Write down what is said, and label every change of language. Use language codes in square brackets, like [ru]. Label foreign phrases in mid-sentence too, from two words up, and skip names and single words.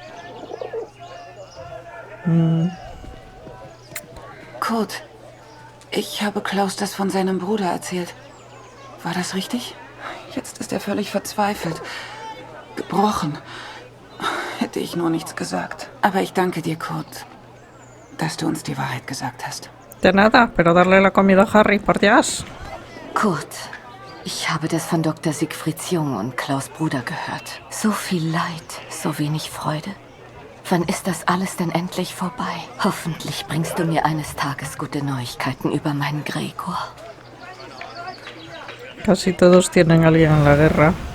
[de] Kurt, ich habe Klaus das von seinem Bruder erzählt. War das richtig? Jetzt ist er völlig verzweifelt. Gebrochen. Hätte ich nur nichts gesagt. Aber ich danke dir, Kurt, dass du uns die Wahrheit gesagt hast. [es] De nada, pero darle la comida a Harry, por Dios. [de] Kurt, ich habe das von Dr. Siegfrieds Jung und Klaus' Bruder gehört. So viel Leid, so wenig Freude. Wann ist das alles denn endlich vorbei? Hoffentlich bringst du mir eines Tages gute Neuigkeiten über meinen Gregor. [es] Casi todos tienen a alguien en la guerra.